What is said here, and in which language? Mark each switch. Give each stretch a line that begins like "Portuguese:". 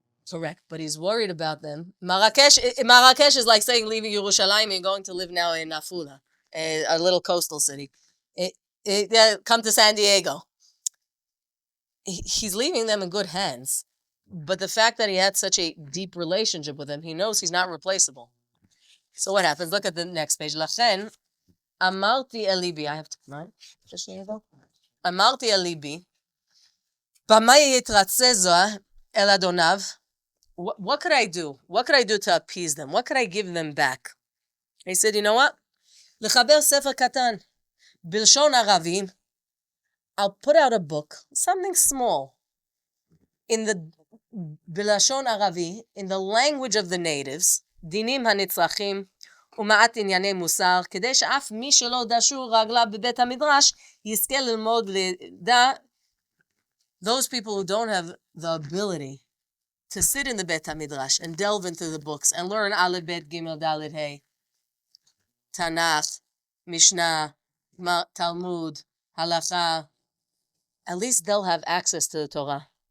English: Correct, but he's worried about them. Marrakesh is like saying leaving Yerushalayim and going to live now in Afula, a little coastal city. Come to San Diego. He's leaving them in good hands. But the fact that he had such a deep relationship with them, he knows he's not replaceable. So what happens? Look at the next page.
Hebrew: לכן, אמרתי אל ליבי,
English: I have to, right?
Hebrew: אמרתי אל ליבי, במה יתרצה זו אל אדוניו?
English: What could I do? What could I do to appease them? What could I give them back? He said, you know what?
Hebrew: לחבר ספר קטן, בלשון ערבי,
English: I'll put out a book, something small, in the
Hebrew: בלשון ערבי,
English: in the language of the natives,
Hebrew: דינים הנצרכים, ומעט ענייני מוסר, כדי שאף מי שלא דשו רגליו בבית המדרש, יזכה ללמוד ולדע
English: those people who don't have the ability to sit in the Bet Midrash and delve into the books and learn Aleph, Bet, Gimel, Dalet, Hey, Tanakh, Mishnah, Talmud, Halakha, at least they'll have access to the Torah.